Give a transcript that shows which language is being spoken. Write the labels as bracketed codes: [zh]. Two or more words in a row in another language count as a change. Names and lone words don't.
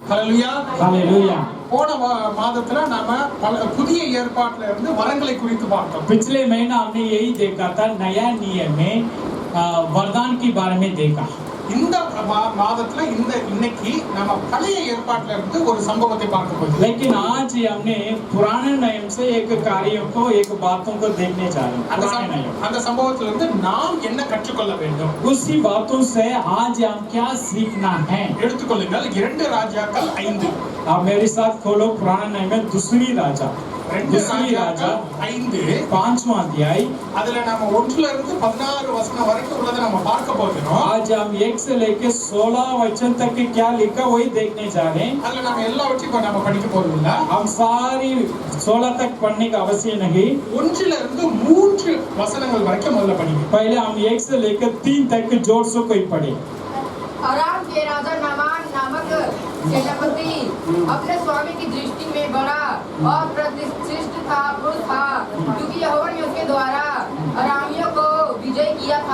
[ta] ஹalleluya [hi] हालेलुया। [ta] போன மாதத்துல நாம புதிய ஏற்பாட்டில இருந்து வரங்களை குறித்து பார்த்தோம். [hi] पिछले महीना हमने यही देखा था, नया नियम में वरदान के बारे में देखा। [ta] இந்த மாதத்துல இன்னைக்கு நாம பழைய ஏற்பாட்டில இருந்து ஒரு சம்பவத்தை பார்க்க போகிறோம். [hi] लेकिन आज हमने पुराने नियम से एक कार्यों को, एक बातों को देखने जा रहे हैं। [ta] அந்த சம்பவத்துல இருந்து நாம் என்ன கற்றுக்கொள்ள வேண்டும், [hi] उसी बातों से आज हम क्या सीखना है। [ta] எடுத்துக்கொள்ளுங்கள் 2 ராஜாக்கள் 5। [hi] आप मेरे साथ खोलो पुराने नियम में दूसरी राजा 5 5वां अध्याय। [ta] அதுல நாம 1 ல இருந்து 16 வசனம் வரைக்கும் உள்ளதை நம்ம பார்க்க போகிறோம். [hi] आज हम 1 से लेकर 16 वचन तक के क्या लिखा वही देखने जा रहे हैं। [ta] அதுல நாம எல்லாவற்றையும் நாம படிக்க போறது இல்ல, [hi] हम सारी 16 तक पढ़ने का आवश्यक नहीं। [ta] 1 ல इருந்து 3 வசனங்கள் வரைக்கும் முதல்ல படிங்க। [hi] पहले हम 1 से लेकर 3 तक जोर से कोई पढ़े। अराम के राजा नामान नामक सेनापति अपने स्वामी की दृष्टि में बड़ा और प्रतिष्ठित था पुरुष था, क्योंकि यहोवा ने उसके द्वारा अरामियों को विजय किया था।